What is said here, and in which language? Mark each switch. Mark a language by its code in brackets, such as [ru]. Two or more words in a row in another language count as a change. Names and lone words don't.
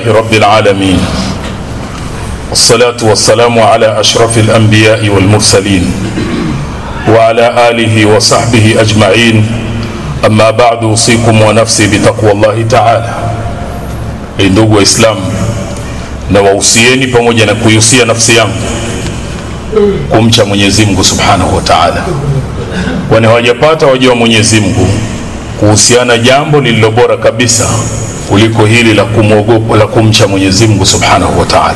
[ar] رب العالمين، والصلاة والسلام على أشرف الأنبياء والمرسلين وعلى آله وصحبه أجمعين. أما بعد، أوصيكم ونفسي بتقوى الله تعالى. [sw] ndugu Waislamu, na wausieni pamoja na kuiusia nafsi yangu kumcha Mwenyezi Mungu [ar] سبحانه وتعالى, [sw] kwani hawajapata waja wa Mwenyezi Mungu kuhusiana jambo lililo bora kabisa kuliko hili la kumwogopa, la kumcha Mwenyezi Mungu [ar] سبحانه وتعالى.